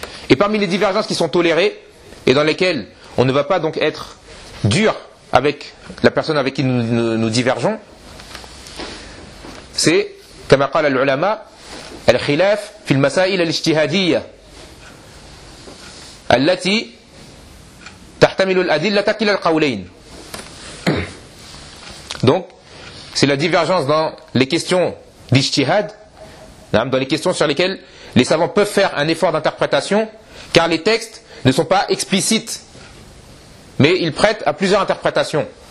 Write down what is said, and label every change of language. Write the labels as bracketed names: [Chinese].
[French] Et parmi les divergences qui sont tolérées et dans lesquelles on ne va pas donc être dur avec la personne avec qui nous divergeons, c'est, comme a dit l'ulama, [Arabic] al-khilaf fil masail al-ijtihadiyya. التي تحتمل الأدلة كلا القولين. [French] Donc, c'est la divergence dans les questions d'ijtihad, dans les questions sur lesquelles les savants peuvent faire un effort d'interprétation, car les textes ne sont pas explicites, mais ils prêtent à plusieurs interprétations.